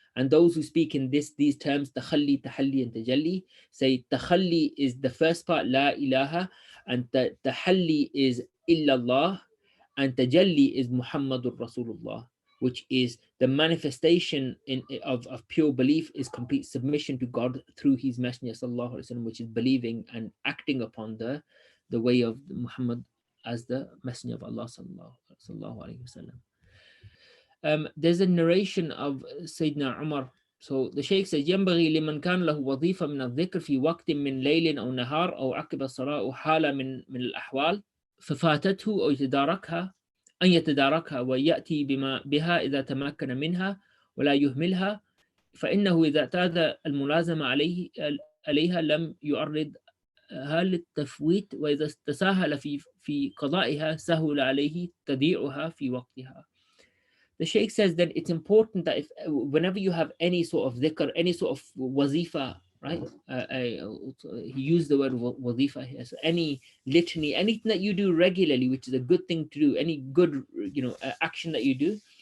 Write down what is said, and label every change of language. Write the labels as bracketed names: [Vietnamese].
[English] And those who speak in these terms, takhalli, tahalli, and tajalli, say takhalli is the first part, La ilaha, and tahalli is illallah, and tajalli is Muhammadur Rasulullah, which is the manifestation of pure belief, is complete submission to God through his messenger sallallahu alaihi wasallam, which is believing and acting upon the way of Muhammad as the messenger of Allah sallallahu alaihi wasallam. There's a narration of Sayyidina Umar. So the Shaykh says, [Arabic] ينبغي لمن كان له وظيفة من الذكر في وقت من ليل أو نهار أو عقب الصلاة أو حالة من الأحوال ففاتته أو يتداركها أن يتداركها ويأتي بها إذا تمكن منها ولا يهملها، فإنه إذا اعتاد الملازمة عليها لم يعرض للتفويت، وإذا تساهل في قضائها سهل عليه تضييعها في وقتها. [English] The Sheikh says that it's important that whenever you have any sort of dhikr, any sort of wazifa, right? He used the word wazifa here. So any litany, anything that you do regularly, which is a good thing to do, any good action that you do.